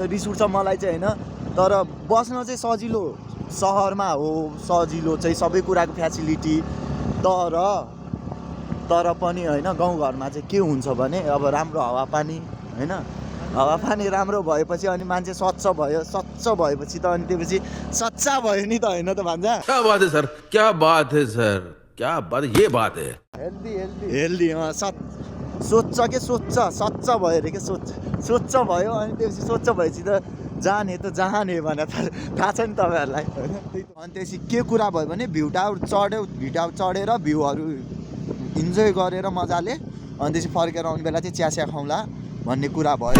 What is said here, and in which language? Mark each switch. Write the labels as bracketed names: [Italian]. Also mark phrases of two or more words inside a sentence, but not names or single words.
[Nepali] रिस उठ्छ मलाई चाहिँ होइन, तर बस्न चाहिँ सजिलो सहरमा हो, सजिलो चाहिँ सबै कुराको फ्यासिलिटी। तर पनि होइन गाउँघरमा चाहिँ के हुन्छ भने अब राम्रो हावापानी होइन, हावापानी राम्रो भएपछि अनि मान्छे स्वच्छ भएपछि त अनि त्यसपछि सच्चा भयो नि त होइन त भान्जा। [Hindi] क्या बात है सर, क्या बात है सर, क्या बात, ये बात है। [Nepali] हेल्दी सोच्छ के सच्च भयो अरे के स्वच्छ भयो अनि त्यसपछि स्वच्छ भएपछि त जाने भने थाहा छ नि तपाईँहरूलाई होइन। अनि त्यसपछि के कुरा भयो भने [English] view tower [Nepali] चढेर भ्यूहरू इन्जोय गरेर मजाले अनि त्यसपछि फर्केर आउने बेला चाहिँ चिया खाउँला भन्ने कुरा भयो।